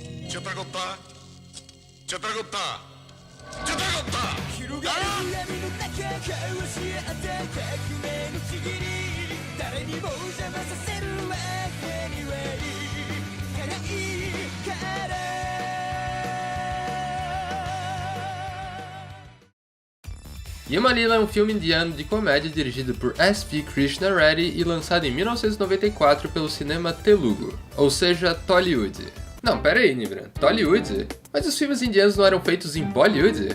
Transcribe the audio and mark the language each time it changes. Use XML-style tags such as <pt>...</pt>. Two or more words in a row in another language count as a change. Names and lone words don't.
<ja>Chitraguta! Chitraguta! Chitraguta! 広がる闇の中交わし合って革命のちぎり誰にも邪魔させるわけにはいかないから</ja> <pt>Yamalila é um filme indiano de comédia dirigido por S.V. Krishna Reddy e lançado em 1994 pelo cinema Telugu, ou seja, Tollywood. Não, pera aí, Nibran, Tollywood? Mas os filmes indianos não eram feitos em Bollywood?</pt>